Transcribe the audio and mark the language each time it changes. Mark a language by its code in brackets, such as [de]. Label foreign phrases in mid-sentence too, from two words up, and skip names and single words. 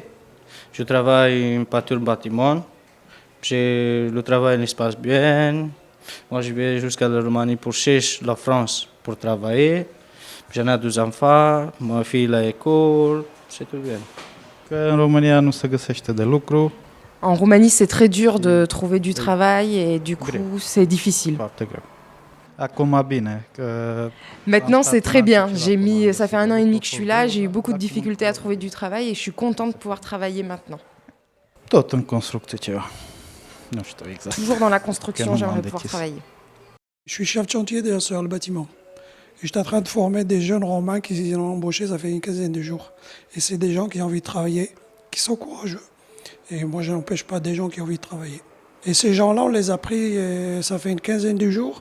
[fr] Je travaille en peinture bâtiment. Le travail se passe bien. Moi, je vais jusqu'à la Roumanie pour chercher la France pour travailler. J'en ai 2 enfants, ma fille à l'école, c'est tout bien. [ro] În România nu se găsește de lucru. [fr] En Roumanie, c'est très dur de trouver du travail et du coup, c'est difficile. [ro] Foarte greu. Acum bine, că [fr] Maintenant, c'est très bien. Ça fait 1 an et demi que je suis là, j'ai eu beaucoup de difficultés à trouver du travail et je suis contente de pouvoir travailler maintenant. [ro] tot în construcție ceva. Nu știu exact. [fr] Toujours dans la construction, Quel j'aimerais moment pouvoir d'équipe. travailler. Je suis chef de chantier d'ailleurs sur le bâtiment. Et j'étais en train de former des jeunes Romains qui ont embauché, ça fait une quinzaine de jours. Et c'est des gens qui ont envie de travailler, qui sont courageux. Et moi, je n'empêche pas des gens qui ont envie de travailler. Et ces gens-là, on les a pris, ça fait une quinzaine de jours.